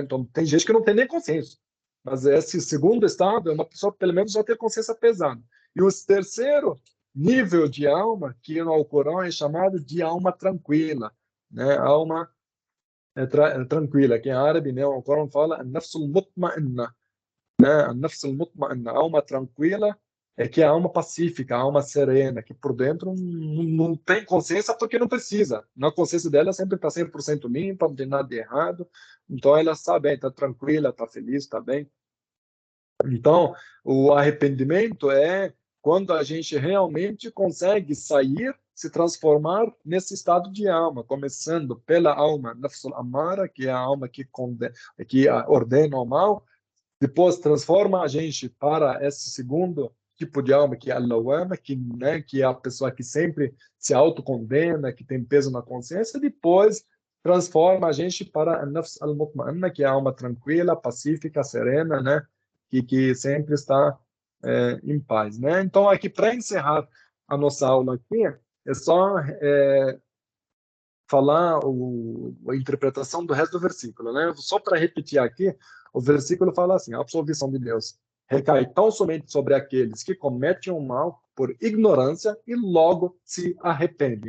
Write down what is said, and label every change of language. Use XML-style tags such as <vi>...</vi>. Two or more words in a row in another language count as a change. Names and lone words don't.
<pt>Então, tem gente que não tem nem consciência. Mas esse segundo estado é uma pessoa que pelo menos já tem consciência pesada. E o terceiro nível de alma, que no Alcorão é chamado de alma tranquila, né? Alma tranquila, que em árabe, né? O Alcorão fala</pt> <ar>النفس المطمئنة,</ar> <pt>né?</pt> <ar>النفس المطمئنة,</ar> <pt>alma tranquila, é que a alma pacífica, a alma serena, que por dentro não tem consciência porque não precisa. Na consciência dela sempre está 100% limpa, não tem nada de errado. Então ela está bem, está tranquila, está feliz, está bem. Então, o arrependimento é quando a gente realmente consegue sair, se transformar nesse estado de alma, começando pela alma</pt> <ar>النفس الأمارة,</ar> <pt>que é a alma que ordena o mal, depois transforma a gente para esse segundo tipo de alma, que é a lawama, né, que é a pessoa que sempre se autocondena, que tem peso na consciência, depois transforma a gente para a</pt> <ar>النفس المطمئنة,</ar> <pt>que é a alma tranquila, pacífica, serena, né, que sempre está em paz, né? Então, aqui, para encerrar a nossa aula aqui, é só falar a interpretação do resto do versículo, né? Só para repetir aqui, o versículo fala assim: a absolvição de Deus recai tão somente sobre aqueles que cometem o mal por ignorância e logo se arrependem.</pt>